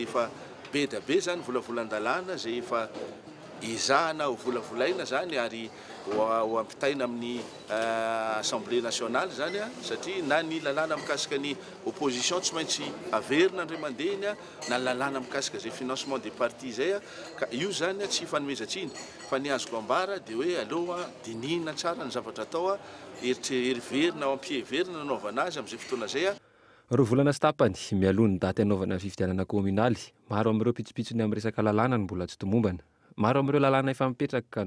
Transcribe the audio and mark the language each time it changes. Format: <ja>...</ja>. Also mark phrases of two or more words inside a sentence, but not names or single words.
<mg>efa be da be zany volavolan-dalàna zay efa izahana ho volavolaina zany ary ho ampitaina amin'ny</mg> <fr>assemblée nationale</fr> <mg>zany satria na ny lalàna mikasika ny opposition tsy maintsy averina andray mandehany na lalàna mikasika zay</mg> <fr>financement des partis</fr> <mg>zay ka io zany tsy fanomezantsiny fa ny azoko ambara dia hoe aloha dinihina tsara ny zavatra atao heriverina ao ampiheverina anaovana azy amin'izay fotoana zay Ro volana sy tapany mialony daty anaovana ny fifidianana kominaly maro amin'ireo pitsopitsony amin'ny resaka lalàna ny mbola tsy tomombana maro amin'ireo lalàna efa mipetraka ka</mg>